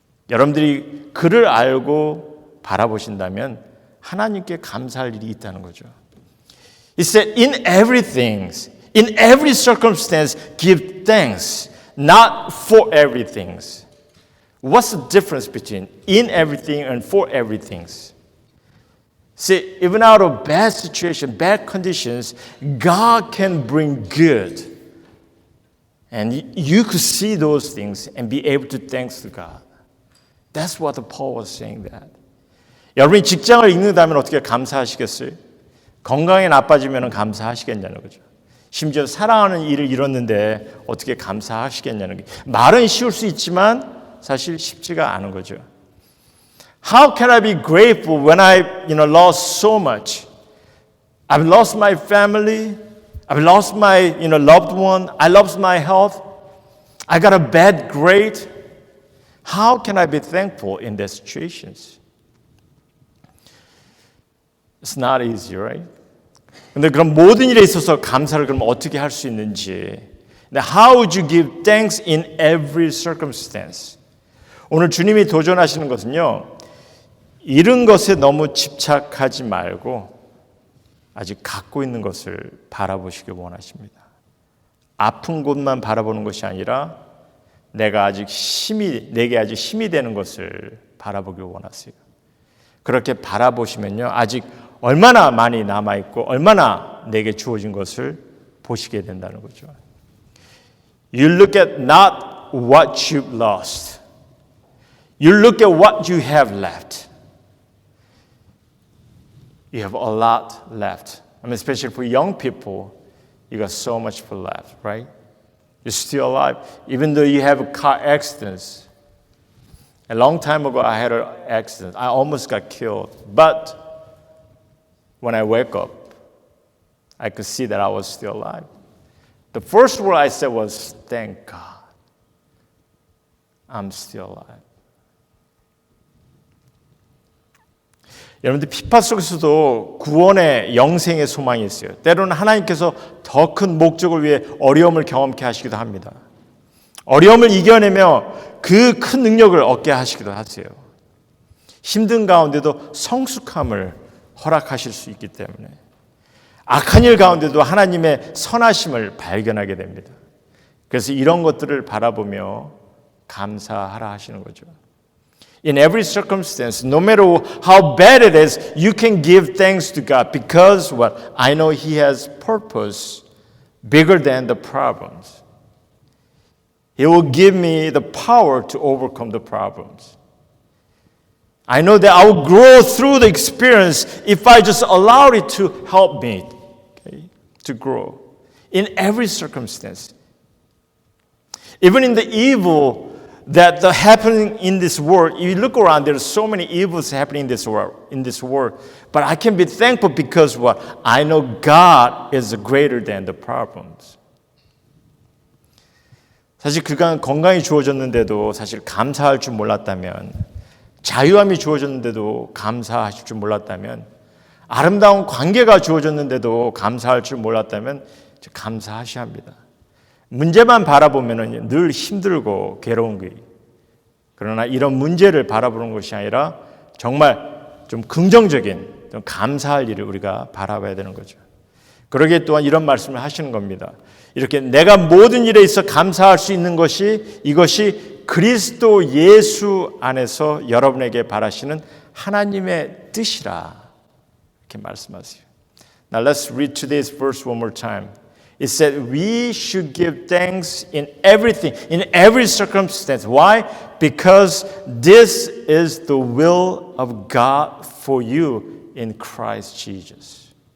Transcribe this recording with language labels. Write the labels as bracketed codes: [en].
[ko] 여러분들이 그를 알고 바라보신다면 하나님께 감사할 일이 있다는 거죠. [en] It said, in everything, in every circumstance, give thanks, not for everything. What's the difference between in everything and for everything? See, even out of bad situation, bad conditions, God can bring good. And you could see those things and be able to thank to God. That's what Paul was saying that. [ko] 여러분이 직장을 잃는다면 어떻게 감사하시겠어요? 건강이 나빠지면 감사하시겠냐는 거죠. 심지어 사랑하는 일을 잃었는데 어떻게 감사하시겠냐는 게 말은 쉬울 수 있지만 사실 쉽지가 않은 거죠. [en] How can I be grateful when I lost so much? I've lost my family. I've lost my loved one. I lost my health. I got a bad grade. How can I be thankful in these situations? It's not easy, right? [ko] 근데 그럼 모든 일에 있어서 감사를 그럼 어떻게 할 수 있는지? [en] How would you give thanks in every circumstance? [ko] 오늘 주님이 도전하시는 것은요, 잃은 것에 너무 집착하지 말고 아직 갖고 있는 것을 바라보시길 원하십니다. 아픈 곳만 바라보는 것이 아니라 내게 아직 힘이 되는 것을 바라보길 원하세요. 그렇게 바라보시면요, 아직 얼마나 많이 남아있고 얼마나 내게 주어진 것을 보시게 된다는 거죠. [en] You look at not what you've lost. You look at what you have left. you have a lot left. I mean, especially for young people, you got so much left, right? You're still alive, even though you have car accidents. A long time ago, I had an accident. I almost got killed. But when I wake up, I could see that I was still alive. The first word I said was, thank God, I'm still alive. [ko] 여러분들 피파 속에서도 구원의 영생의 소망이 있어요. 때로는 하나님께서 더 큰 목적을 위해 어려움을 경험케 하시기도 합니다. 어려움을 이겨내며 그 큰 능력을 얻게 하시기도 하세요. 힘든 가운데도 성숙함을 허락하실 수 있기 때문에 악한 일 가운데도 하나님의 선하심을 발견하게 됩니다. 그래서 이런 것들을 바라보며 감사하라 하시는 거죠. [en] In every circumstance, no matter how bad it is, you can give thanks to God because what? I know He has purpose bigger than the problems. He will give me the power to overcome the problems. I know that I will grow through the experience if I just allow it to help me to grow in every circumstance. Even in the evil that happening in this world, you look around, there's so many evils happening in this world. But I can be thankful because what? I know God is greater than the problems. [ko] 사실 그간 건강이 주어졌는데도 사실 감사할 줄 몰랐다면, 자유함이 주어졌는데도 감사하실 줄 몰랐다면, 아름다운 관계가 주어졌는데도 감사할 줄 몰랐다면 감사하셔야 합니다. 문제만 바라보면 늘 힘들고 괴로운 거예요. 그러나 이런 문제를 바라보는 것이 아니라 정말 좀 긍정적인, 좀 감사할 일을 우리가 바라봐야 되는 거죠. 그러기에 또한 이런 말씀을 하시는 겁니다. 이렇게 내가 모든 일에 있어 감사할 수 있는 것이 이것이 그리스도 예수 안에서 여러분에게 바라시는 하나님의 뜻이라 이렇게 말씀하세요. [en] Now let's read today's verse one more time. It said we should give thanks in everything, in every circumstance. Why? Because this is the will of God for you in Christ Jesus.